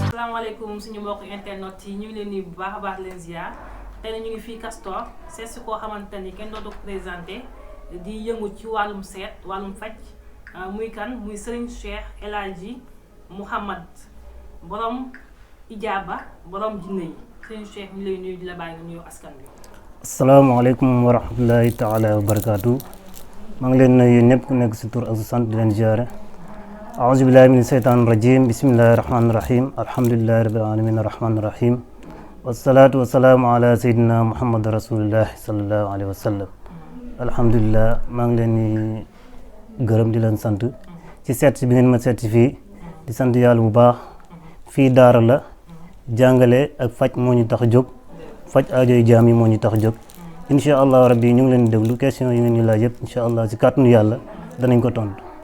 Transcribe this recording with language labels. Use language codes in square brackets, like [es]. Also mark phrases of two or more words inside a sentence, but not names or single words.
[wo] asalaamaaleykum suñu mbokk internet yi ñu ngi leen nuyu bu baax a baax leen ziar tey ñu ngi fii Castor seet si koo xamante ni kenn dootu ko présenté di yëngu ci wàllum seet wàllum faj muy kan muy Serigne Cheikh El Hadji Mouhamad borom ijaaba borom jinne yi Serigne Cheikh ñu lay nuyu di la bàyyi nga nuyu askan bi. [ar] السلام عليكم ورحمة الله تعالى وبركاته [wo] maa ngi leen nuyu ñëpp ku nekk si tur ak sa sant di leen ziare. [ar] أعوذ بالله من الشيطان الرجيم بسم الله الرحمن الرحيم الحمد لله رب العالمين الرحمن الرحيم والصلاة والسلام على سيدنا محمد رسول الله صلى الله عليه وسلم الحمد لله [wo] maa ngi leen di gërëm di leen sant ci seet bi ngeen ma seet fii di sant yàlla bu baax fii daara la jàngale ak faj moo ñu tax a jóg faj aajoy jaam yi moo ñu tax a jóg [ar] إن شاء الله ربي [wo] ñu ngi leen di déglu question yi ngeen ñu laaj yëpp [ar] إن شاء الله [wo] si kàttanu yàlla danañ ko tontu.